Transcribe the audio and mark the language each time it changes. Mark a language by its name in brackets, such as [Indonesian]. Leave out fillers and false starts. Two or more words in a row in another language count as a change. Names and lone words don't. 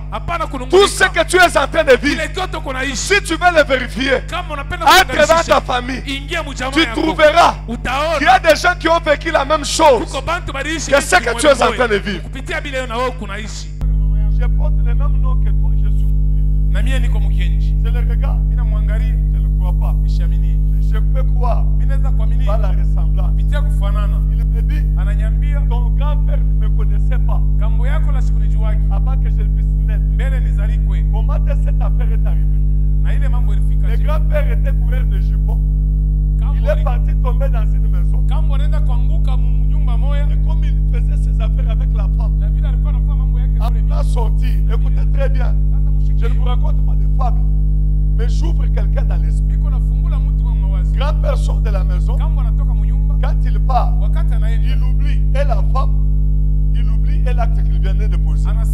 [French] Tout ce que tu es en train de vivre, si tu veux le vérifier, entre dans ta famille, tu trouveras qu'il y a des gens qui ont vécu la même chose que ce que tu es en train de vivre. Je porte le même nom que toi, Jésus. [Swahili] Na mie niko mkenji. [French] Je le regarde. [Swahili] Mina mwangalia. [French] Je ne crois pas. [Swahili] Mishamini. [French] Je peux croire. [Swahili] Minaweza kuamini. [French] Par la ressemblance. [Swahili] Pitia kufanana. [French] Il me dit, [Swahili] Ananyambia. [French] ton grand-père ne me connaissait pas. [Swahili] Kambo yako la sikunijuaki. [French] Avant que je puisse naître. [Swahili] Mbele nizalikwe. [French] Comment cette affaire est arrivée? [Swahili] Na ile mambo ilifika. [French] Le grand-père était coureur de jupons. Il est parti tomber dans une maison. [Swahili] Kambo anaenda kuanguka nyumba moya. [French] Et comme il faisait ses affaires avec la femme. [Swahili] Na vile alikuwa anafanya mambo yake. [French] On a sorti. Écoutez très bien. Je ne vous raconte pas des fables. Mais j'ouvre quelqu'un dans l'esprit. Grand-père sort de la maison. Quand il part, il oublie et la femme, il oublie et l'acte qu'il venait de poser.